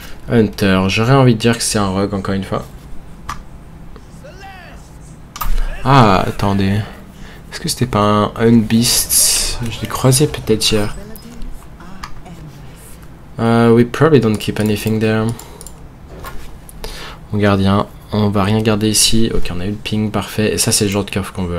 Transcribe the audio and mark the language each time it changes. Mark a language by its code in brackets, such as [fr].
[fr] Hunter, j'aurais envie de dire que c'est un rogue encore une fois. Ah, attendez. Est-ce que c'était pas un Unbeast? Je l'ai croisé peut-être hier. [en] We probably don't keep anything there. [fr] Mon gardien, on va rien garder ici. Ok, on a eu le ping, parfait. Et ça, c'est le genre de curve qu'on veut.